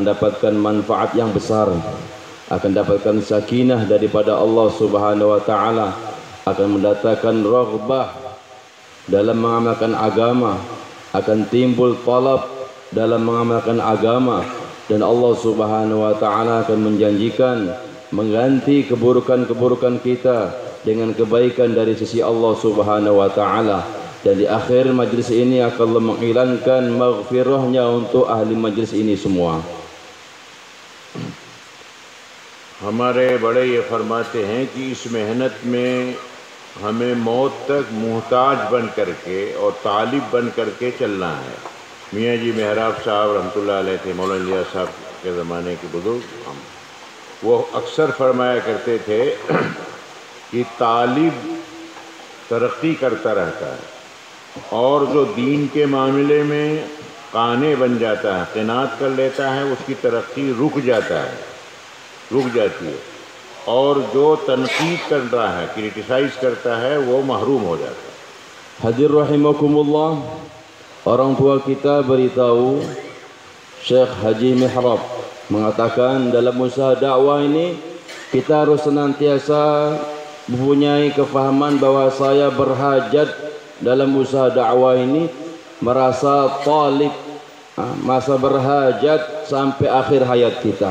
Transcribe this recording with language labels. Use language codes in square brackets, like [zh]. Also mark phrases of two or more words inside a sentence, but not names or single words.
[ms] mendapatkan manfaat yang besar, akan mendapatkan sakinah daripada Allah [ar] Subhanahu wa taala, [ms] akan mendatangkan raghbah dalam mengamalkan agama, akan timbul talab dalam mengamalkan agama, dan Allah [ar] Subhanahu wa taala [ms] akan menjanjikan mengganti keburukan-keburukan kita dengan kebaikan dari sisi Allah [ar] Subhanahu wa taala. [ms] Dan di akhir majlis ini akan menghilangkan maghfirahnya untuk ahli majlis ini semua. [hi] हमारे बड़े ये फरमाते हैं कि इस मेहनत में हमें मौत तक मुहताज बन करके और तालिब बन करके चलना है। मियाँ जी मेहराब साहब [ar] رحمة الله عليه [hi] थे, मौलाना इलियास साहब के ज़माने के बुज़ुर्ग, वो अक्सर फरमाया करते थे कि तालिब तरक्की करता रहता है और जो दीन के मामले में काने बन जाता है, क़नात कर लेता है, उसकी तरक्की रुक जाती है, और जो तनकीद कर रहा है, क्रिटिसाइज़ करता है, वो महरूम हो जाता है। [ms] Hadir rahimakumullah, orang tua kita beritahu, Syekh Haji Mihrab mengatakan dalam usaha dakwah ini kita harus senantiasa mempunyai kefahaman bahwa saya berhajat dalam usaha dakwah ini, merasa talib, masa berhajat sampai akhir hayat kita.